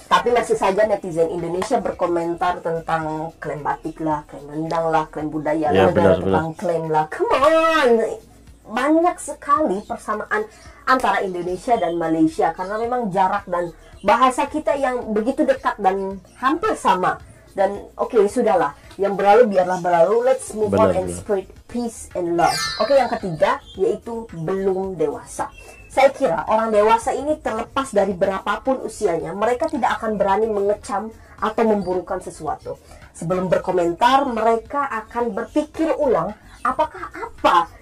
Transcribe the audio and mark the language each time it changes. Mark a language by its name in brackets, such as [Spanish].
[Indonesian] Tapi masih saja netizen Indonesia berkomentar tentang klaim batik lah, klaim rendang lah, klaim budaya lah, tentang klaim lah. [English] Come on! [Indonesian] Banyak sekali persamaan antara Indonesia dan Malaysia karena memang jarak dan bahasa kita yang begitu dekat dan hampir sama. Dan oke, sudahlah, yang berlalu biarlah berlalu. [English] Let's move on and spread peace and love. [Indonesian] Oke, yang ketiga yaitu belum dewasa. Saya kira orang dewasa ini, terlepas dari berapapun usianya, mereka tidak akan berani mengecam atau memburukan sesuatu. Sebelum berkomentar, mereka akan berpikir ulang apakah apa